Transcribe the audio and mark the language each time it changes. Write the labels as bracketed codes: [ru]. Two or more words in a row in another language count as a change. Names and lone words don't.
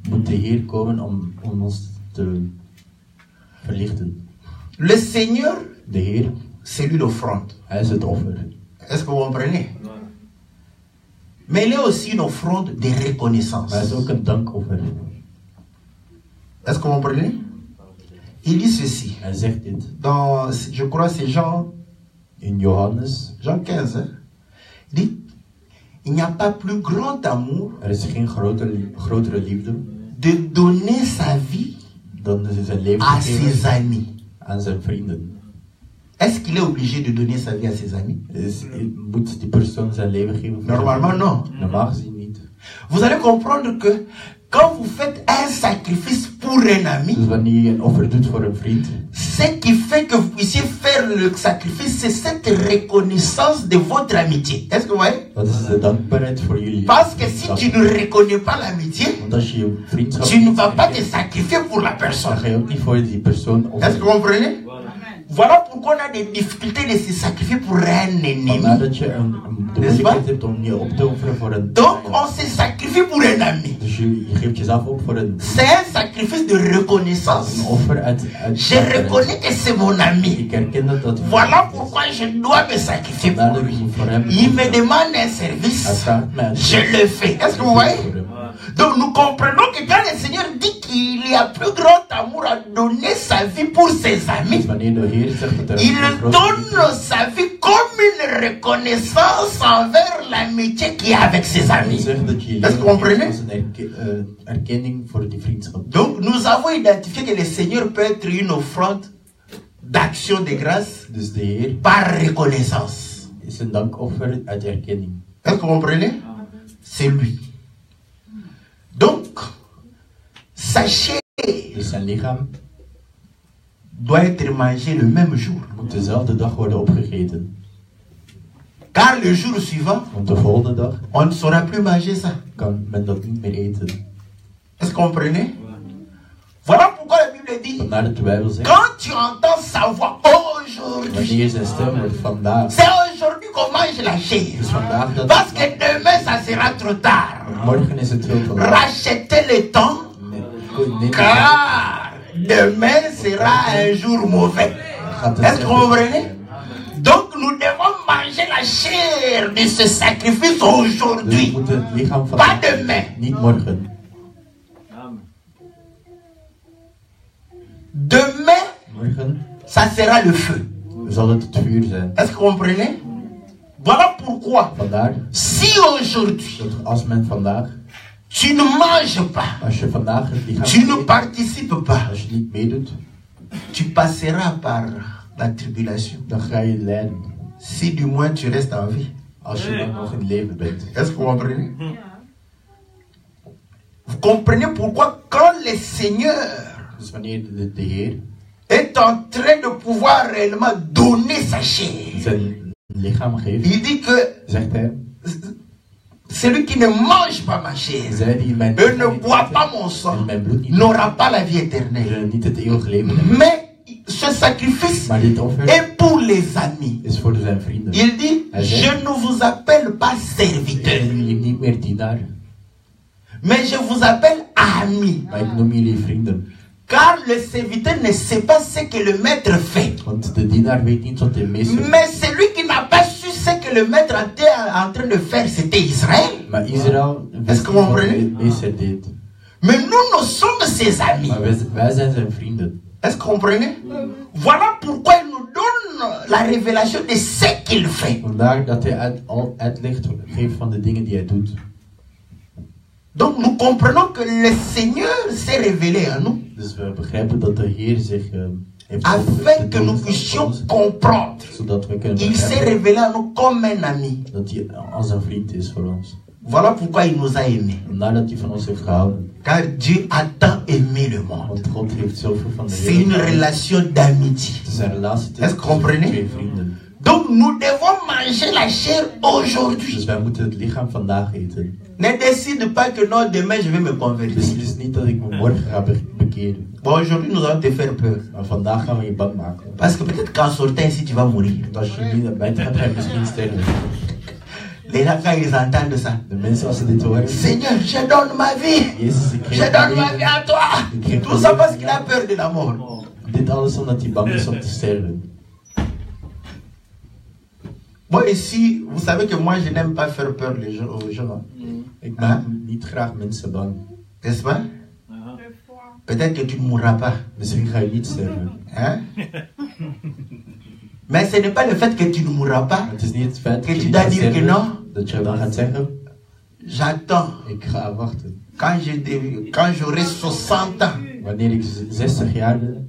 [fr] Le Seigneur, c'est lui l'offrande. Est-ce que vous comprenez? Mais il est aussi une offrande de reconnaissance. Est-ce que vous comprenez? Il dit ceci. [nl] Hij zegt dit. [fr] Dans, je crois c'est Jean [nl] In Johannes. [fr] Jean 15. Hein? Il dit, il n'y a pas plus grand amour [nl] Is geen grotere liefde [fr] de donner sa vie [nl] dan zijn leven [fr] à [nl] te [fr] ses [nl] geven [fr] amis. [nl] aan zijn vrienden. [fr] Est-ce qu'il est obligé de donner sa vie à ses amis? [nl] Moet die persoon zijn leven geven? [fr] Normalement non. [nl] Normaal gezien niet. [fr] Vous allez comprendre que quand vous faites un sacrifice pour un ami, [nl] Dus wanneer je een offer doet voor een vriend, [fr] ce qui fait que vous puissiez faire le sacrifice, c'est cette reconnaissance de votre amitié. Est-ce que vous voyez? [nl] dat is de dankbaarheid voor jullie. [fr] Parce que si tu ne reconnais pas l'amitié, [nl] Want als je je vriendschap [fr] tu ne [nl] niet [fr] vas pas te [nl] erkent, [fr] sacrifier pour la [nl] dan [fr] personne. [nl] ga je ook niet voor die persoon [fr] Est-ce que vous [nl] offeren. [fr] comprenez? Voilà pourquoi on a des difficultés de se sacrifier pour un ennemi. [nl] Nadat je de moeilijkheid hebt om je op te offeren voor een [fr] Donc on se sacrifie pour un ami. [nl] Dus je geeft jezelf op voor een [fr] C'est un sacrifice de reconnaissance. [nl] offer uit [fr] Je reconnais que c'est mon ami. [nl] Ik herken dat [fr] Voilà pourquoi je dois me sacrifier pour [nl] nadat [fr] lui. [nl] ik voor hem [fr] Il me demande un [nl] hij [fr] service, [nl] vraagt mij een [fr] je le fais. Est-ce que vous voyez? [nl] voor hem. [fr] Donc nous comprenons que quand le Seigneur dit qu'il y a plus grand amour à donner sa vie pour ses [nl] Dus [fr] amis, [nl] wanneer de Heer zegt dat er [fr] il [nl] een grote [fr] donne sa vie comme une reconnaissance envers l'amitié qu'il y a avec ses [nl] liefde [fr] amis. [nl] zegt dat je [fr] Est-ce que vous comprenez? [nl] als een erkenning voor die vriendschap. [fr] Donc nous avons identifié que le Seigneur peut être une offrande d'action de grâce [nl] Dus de Heer [fr] par reconnaissance. [nl] is een dankoffer uit erkenning. [fr] Est-ce que vous comprenez? C'est lui. Donc, sachez, [nl] Dus zijn lichaam [fr] doit être mangé le même jour. [nl] moet dezelfde dag worden opgegeten. [fr] Car le jour suivant, [nl] Want de volgende dag [fr] on ne saura plus manger ça. [nl] kan men dat niet meer eten. [fr] Est-ce que vous comprenez? Voilà pourquoi la Bible dit, [nl] Vandaar dat de Bijbel zegt, [fr] quand tu entends sa voix aujourd'hui, [nl] wanneer zijn stem wordt vandaag, [fr] c'est aujourd'hui qu'on mange la chair. [nl] is vandaag dat [fr] Parce que demain, ça sera trop tard. [nl] morgen is het veel te laat. [fr] Rachetez le temps, car demain sera un jour mauvais. Est-ce que vous comprenez? Donc nous devons manger la chair de ce sacrifice [nl] Dus we [fr] aujourd'hui, [nl] moeten het lichaam [fr] pas [nl] vandaag, [fr] demain. [nl] niet morgen. [fr] Demain, [nl] Morgen [fr] ça sera le feu. [nl] zal het vuur zijn. [fr] Est-ce que vous comprenez? Voilà pourquoi, [nl] Vandaar [fr] si aujourd'hui [nl] dat als men vandaag, [fr] tu ne manges pas, [nl] als je vandaag het lichaam [fr] tu ne [nl] eet, [fr] participes pas, [nl] als je niet meedoet, [fr] tu passeras par la tribulation. [nl] dan ga je lijden. [fr] Si du moins tu restes en vie. [nl] Als je dan nog in leven bent. [fr] Est-ce que vous comprenez? Vous comprenez pourquoi quand le Seigneur [nl] Dus wanneer de Heer [fr] est en train de pouvoir réellement donner sa chair, [nl] zijn lichaam geeft, [fr] il dit que [nl] zegt hij, [fr] celui qui ne mange pas ma chair [nl] zij die mijn [fr] et ne boit pas mon [nl] en [fr] sang [nl] mijn bloed niet [fr] n'aura pas la vie éternelle. [nl] zullen niet het eeuwige leven hebben. [fr] Mais ce sacrifice [nl] Maar dit offer [fr] est pour les amis. [nl] is voor zijn vrienden. [fr] Il dit, je ne vous appelle pas [nl] Ik [fr] serviteur, [nl] noem jullie niet meer dienaar, [fr] mais je vous appelle ami. [nl] maar ik noem jullie vrienden. [fr] Car le serviteur ne sait pas ce que le maître fait. [nl] Want de dienaar weet niet wat de meester. [fr] Mais celui qui n'a pas su ce que le maître était en train de faire, c'était Israël. [nl] Maar Israël [fr] Est-ce [nl] wist [fr] que [nl] niet [fr] vous [nl] wat [fr] comprenez? [nl] de meester deed. [fr] Mais nous sommes ses amis. [nl] Maar wij zijn zijn vrienden. [fr] Est-ce que vous comprenez? Voilà pourquoi il nous donne la révélation de ce qu'il fait. [nl] Vandaar dat hij uitleg geeft van de dingen die hij doet. [fr] Donc nous comprenons que le Seigneur s'est révélé à nous [nl] Dus we begrijpen dat de Heer zich heeft [fr] afin que nous puissions comprendre. [nl] zodat we kunnen [fr] Il s'est [nl] begrijpen [fr] révélé à nous comme un ami. [nl] dat hij als een vriend is voor ons. [fr] Voilà pourquoi il nous a aimés. [nl] Vandaar dat hij van ons heeft gehouden. [fr] Car Dieu a tant aimé le monde. [nl] Want God heeft zoveel van de [fr] C'est une [nl] wereld. [fr] relation d'amitié. [nl] Het is een relatie [fr] Est-ce que vous [nl] tussen [fr] comprenez? [nl] twee vrienden. [fr] Donc nous devons manger la chair aujourd'hui. [nl] Dus wij moeten het lichaam vandaag eten. [fr] Ne décide pas que non, demain je vais me convertir. [nl] Beslis niet dat ik me morgen ga bekeren. [fr] Bon, aujourd'hui nous allons te faire peur. [nl] Maar vandaag gaan we je bang maken. [fr] Parce que peut-être qu'en sortant ici tu vas mourir. [nl] Want als je niet naar buiten gaat, ga je misschien sterven. [fr] Les gens quand ils entendent ça, [nl] De mensen als ze dit horen. [fr] Seigneur, je donne ma vie. [nl] Jezus, ik [fr] Je [nl] geef [fr] donne [nl] mijn [fr] ma vie à [nl] leven. [fr] toi. Tout ça parce qu'il a peur de la mort. [nl] Dit alles omdat hij bang is om te sterven. [fr] Moi ici, vous savez que moi je n'aime pas faire peur aux gens. [nl] Ik maak niet graag mensen bang. [fr] N'est-ce pas? Peut-être que tu ne mourras pas. [nl] Misschien ga je niet sterven. [fr] Hein? Mais ce n'est pas le fait que tu ne mourras pas. [nl] Het is niet het feit [fr] Que [nl] dat je [fr] tu [nl] niet [fr] dois [nl] gaat [fr] dire que [nl] sterven, [fr] non. [nl] dat je dan gaat zeggen, [fr] J'attends. [nl] ik ga wachten. [fr] Quand j'aurai 60 ans. [nl] Wanneer ik 60 jaar ben.